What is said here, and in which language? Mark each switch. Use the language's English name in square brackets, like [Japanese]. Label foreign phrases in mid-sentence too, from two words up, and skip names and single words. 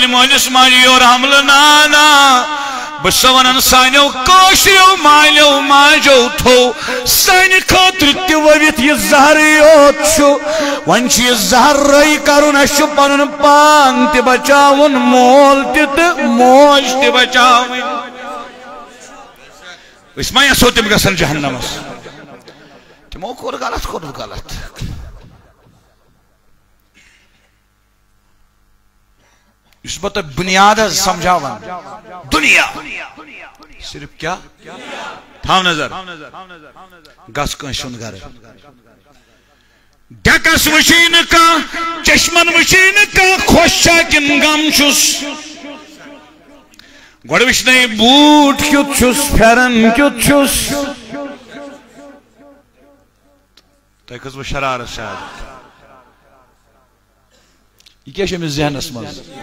[Kashmiri] مٲلِس ماجہِ یورٕ حملہٕ نا بہٕ چھُسو ونان سانیو کٲشریو مالیو ماجیو تھوٚو سانہِ خٲطرٕ تہِ ؤوِتھ یہِ زہرٕے یوت چھُ وۄنۍ چھُ یہِ زہر رٲیی کرُن اَسہِ چھُ پنُن پان تہِ بچاوُن مول تہِ تہٕ موج تہِ بچاوٕنۍ أسۍ ما یژھو تِم گژھن جہنمس تِمو کوٚر غلط اس بات بنیاد سمجھاوان دنیا صرف کیا تھاو نظر گس کٲنٛسہِ ہُنٛد گرٕ ڈیکس وٕچھی نہٕ کانٛہہ چشمن وٕچھی نہٕ کانٛہہ خۄش چھا کِنہٕ غم چھُس گۄڈٕ وٕچھنٲے بوٗٹھ کیُتھ چھُس پھٮ۪رن کیُتھ چھُس تۄہہِ کھٔژوٕ شرارت شاید یہ کیا چھُ أمِس ذہنس منٛز